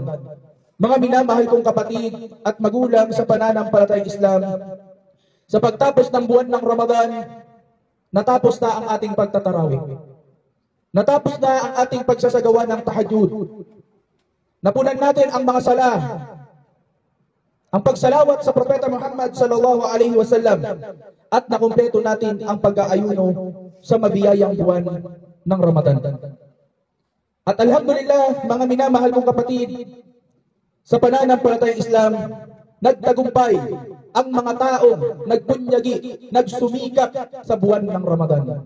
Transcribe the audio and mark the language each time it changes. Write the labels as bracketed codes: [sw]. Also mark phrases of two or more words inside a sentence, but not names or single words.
[tl] Mga minamahal kong kapatid at magulang sa pananampalatayang Islam, sa pagtapos ng buwan ng Ramadan, natapos na ang ating pagtatarawih. Natapos na ang ating pagsasagawa ng tahajjud. Napunan natin ang mga sala, ang pagsalawat sa Propeta Muhammad [ar] صلى الله عليه وسلم, [tl] at nakumpleto natin ang pag-aayuno sa mabiyayang buwan ng Ramadan. At alhamdulillah, mga minamahal kong kapatid, sa pananampalatayang Islam, nagtagumpay ang mga taong nagbunyagi, nagsumikap sa buwan ng Ramadan.